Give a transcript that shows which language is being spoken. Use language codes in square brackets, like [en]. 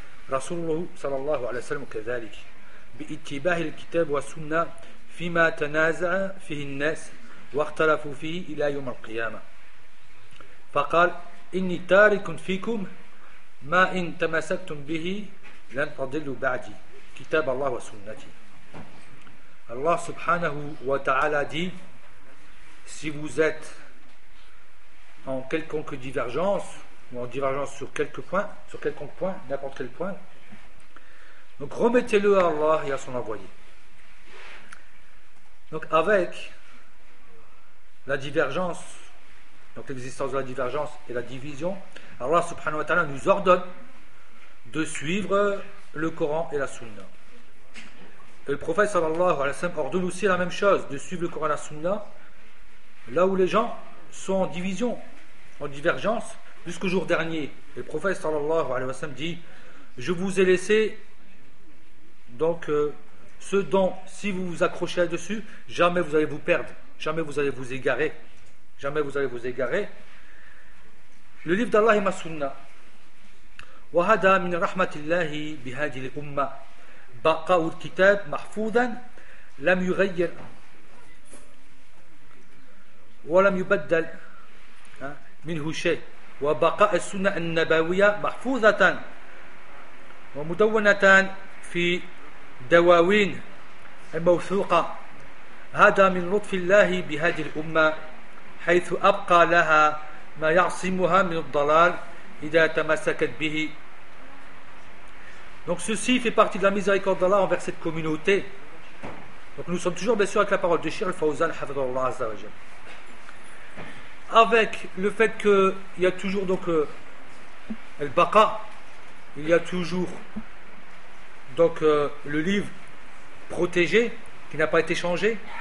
[ar] رسوله صلى الله عليه وسلم كذلك باتباع الكتاب والسنة فيما تنازع فيه الناس واختلفوا فيه إلى يوم القيامة فقال إني تارك فيكم ما إن تمسكتم به لن تضلوا بعدي كتاب الله وسنتي. [fr] الله سبحانه وتعالى dit si vous êtes en quelconque divergence ou en divergence sur quelque point, sur quelconque point, n'importe quel point, donc remettez-le à Allah et à son envoyé. Donc avec la divergence, donc l'existence de la divergence et la division, Allah subhanahu wa ta'ala nous ordonne de suivre le Coran et la Sunna. Et le prophète sallallahu alayhi wa sallam ordonne aussi la même chose, de suivre le Coran et la Sunna, là où les gens sont en division, en divergence, jusqu'au jour dernier. Et le prophète sallallahu alayhi wa sallam dit, je vous ai laissé donc ce dont, si vous vous accrochez là-dessus, jamais vous allez vous perdre, jamais vous allez vous égarer, jamais vous allez vous égarer. Le livre d'Allah et ma sunna. [ar] وهذا من رحمة الله بهذه الأمة بقاء الكتاب محفوظا لم يغير ولم يبدل منه شيء وبقاء السنة النبوية محفوظة ومدونة في دواوين الموثوقة هذا من لطف الله بهذه الأمة حيث أبقى لها ما يعصمها من الضلال إذا تمسكت به. [fr] Donc ceci fait partie de la miséricorde d'Allah envers cette communauté. Donc nous sommes toujours bien sûr avec la parole de Cheikh Al-Fawzan, Hafidhahullah Azza wa Jal. Avec le fait qu'il y a toujours donc Al-Baqa, il y a toujours donc le livre protégé, qui n'a pas été changé.